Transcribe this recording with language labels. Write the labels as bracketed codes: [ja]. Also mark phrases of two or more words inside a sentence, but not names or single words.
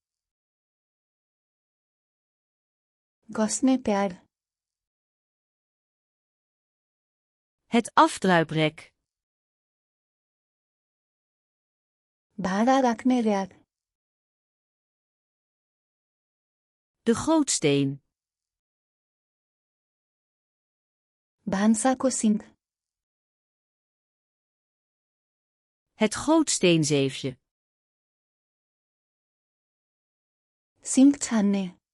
[ne] घस्ने प्याड। [nl] Het afdruiprek. [ne] भाँडा राख्ने र्याक। [nl] De gootsteen. [ne] भान्साको सिङ्क। [nl] Het gootsteenzeefje. [ne] सिङ्क छान्ने।